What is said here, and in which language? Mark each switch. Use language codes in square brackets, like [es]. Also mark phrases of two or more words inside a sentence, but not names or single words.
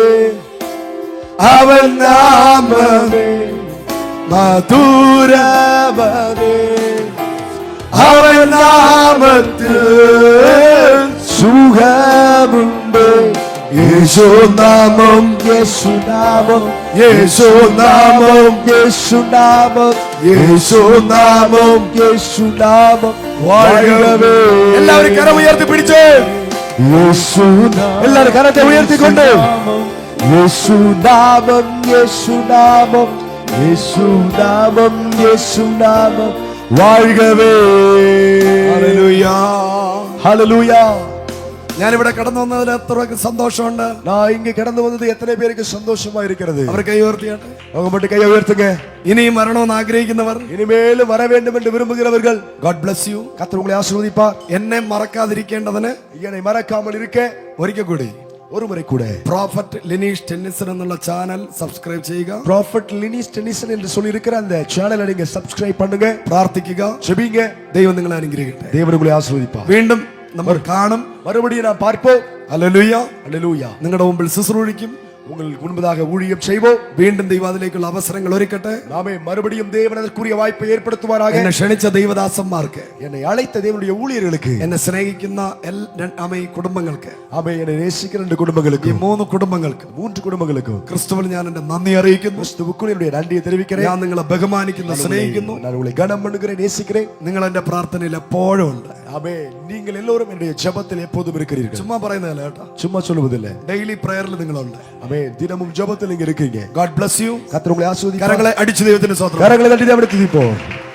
[ta] அவன் நாமமே [ml] മധുരമേ, [ta] அவன் நாமத்தில் சுகமுண்டு. [ml] യേശു നാമം, യേശു നാമം, യേശു നാമം, യേശു നാമം, യേശു നാമം, യേശു നാമം വാഴവേ. എല്ലാവരും കരം ഉയർത്തി പിടിച്ച് യേശു നാമം, എല്ലാവരും കരത്തെ ഉയർത്തിക്കൊണ്ട് യേശു നാമം, യേശു നാമം, യേശു നാമം, യേശു നാമം വാഴവേ. ഹല്ലേലൂയ. ഹല്ലേലൂയ. ഞാനിവിടെ കടന്നു വന്നതിൽ എത്ര സന്തോഷമുണ്ട്. [ta] நான் இங்க கடந்து வந்தது எத்தனை பேருக்கு சந்தோஷமா இருக்கிறது? [ml] അവർ കൈ ഉയർത്തിയാട്ടെ. [ta] அவங்க மட்டும் கையை உயர்த்துங்க. [ml] ഇനിയും വരണമെന്ന് ആഗ്രഹിക്കുന്നവർ, [ta] இனிமேலும் வர வேண்டும் என்று விரும்புகிறவர்கள், [en] God bless you. [ta] கர்த்தர் உங்களை ஆசீர்வதிப்பார். [ml] എന്നെ മറക്കാതിരിക്കേണ്ടതിന് [ta] என்னை மறக்காமல் இருக்க [ml] ഒരിക്കൽ കൂടി [ta] ஒரு முறை கூட [ml] പ്രോഫറ്റ് ലിനീഷ് ടെന്നിസൺ എന്നുള്ള ചാനൽ സബ്സ്ക്രൈബ് ചെയ്യുക. [ta] ப்ராஃபட் லினிஸ் டென்னிசன் என்று சொல்லி இருக்கிற அந்த சேனலை நீங்க சப்ஸ்கிரைப் பண்ணுங்க, [ml] പ്രാർത്ഥിക്കുക. [ta] ஜெபிங்க. [ml] ദൈവം നിങ്ങളെ അനുഗ്രഹിക്കട്ടെ. [ta] தேவன் உங்களை ஆசீர்வதிப்பார். [ml] വീണ്ടും നമ്മൾ കാണും. [ta] மறுபடியும் நாம் பார்ப்போம். [ml] ഹല്ലേലൂയ. [ta] ஹல்லேலூயா. [ml] നിങ്ങളുടെ മുമ്പിൽ ശുശ്രൂഷിക്കും. [ta] உங்களுக்கு முன்பதாக ஊழியம் செய்வோம். [ml] വീണ്ടും ദൈവത്തിലേക്കുള്ള അവസരങ്ങൾ ഒരുക്കട്ടെ. [ta] நாமே மறுபடியும் தேவன் அதற்குரிய வாய்ப்பை ஏற்படுத்துவாராக. [ml] എന്നെ ക്ഷണിച്ച ദൈവദാസന്മാർക്ക്, [ta] என்னை அழைத்த தேவனுடைய ஊழியர்களுக்கு, [ml] എന്നെ സ്നേഹിക്കുന്ന ഈ കുടുംബങ്ങൾക്ക്, [ta] ஆமே என்னை நேசிக்கிற 2 குடும்பங்களுக்கு, [ml] ഈ 3 കുടുംബങ്ങൾക്ക്, [ta] 3 കുടുംബங்களுக்கு [ml] ക്രിസ്തുവിൽ ഞാൻ എന്റെ നന്ദി അറിയിക്കുന്നു. [ta] கிறிஸ்துவுக்குள் என்னுடைய நன்றியை தெரிவிக்கிறேன். [ml] ഞാൻ നിങ്ങളെ ബഹുമാനിക്കുന്നു, സ്നേഹിക്കുന്നു. [ta] நான் உங்களை கனம் பண்ணுகிறேன், நேசிக்கிறேன். [ml] നിങ്ങൾ എന്റെ പ്രാർത്ഥനയിൽ എപ്പോഴും ഉണ്ട്. [ta] ஆமே நீங்கள் எல்லோரும் என்னுடைய ஜெபத்தில் எப்போதும் இருக்கிறீர்கள். [ml] ചുമ്മാ പറയുന്നതല്ല കേട്ടോ, [ta] சும்மா சொல்லுவதில்லை. [en] daily prayerൽ [ml] നിങ്ങളുണ്ട്. [ta] ஆமே தினமும் ஜெபத்தில் நீங்க இருக்கீங்க. [en] God bless you. [ta] கர்த்தர் உங்களை ஆசீர்வதிப்பார். [ml] കരങ്ങളെ അടിച്ചു ദൈവത്തിന് സ്തോത്രം. [ta] கரங்களை தட்டி தேவனுக்கு துதிப்போம்.